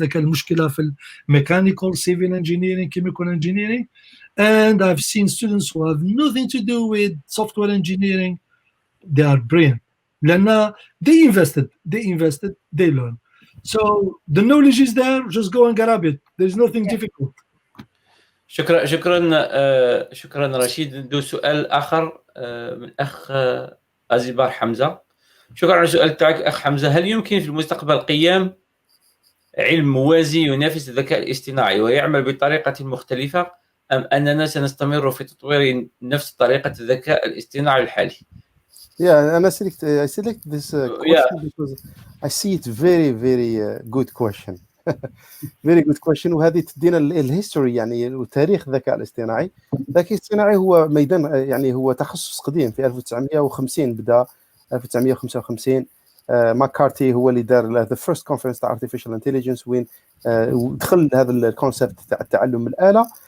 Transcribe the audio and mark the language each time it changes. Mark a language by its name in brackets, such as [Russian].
[Arabic] لكن المشكلة في [English] mechanical, civil engineering, chemical engineering, and I've seen students who have nothing to do with software engineering. They are brilliant [Arabic] لأن [English] they invested, they learn. So the knowledge is there, just go and grab it. There's nothing difficult. [Arabic] شكرا رشيد. ندو سؤال آخر من أخ أزيبار حمزة. شكرا على السؤال تاعك أخ حمزة. هل يمكن في المستقبل قيام علم موازي ينافس الذكاء الاصطناعي ويعمل بطريقة مختلفة أم أننا سنستمر في تطوير نفس طريقة الذكاء الاصطناعي الحالي؟ [English] Yeah, and I select this question because I see it very good question. Very good question. [Arabic] وهذه تدينا الهيستوري يعني تاريخ الذكاء الاصطناعي. الذكاء الاصطناعي هو ميدان يعني هو تخصص قديم في 1950 بدا 1955. ماكارتي هو اللي دار [English] the first conference [Arabic] تاع artificial intelligence وين دخل هذا الكونسيبت تاع التعلم الآلة.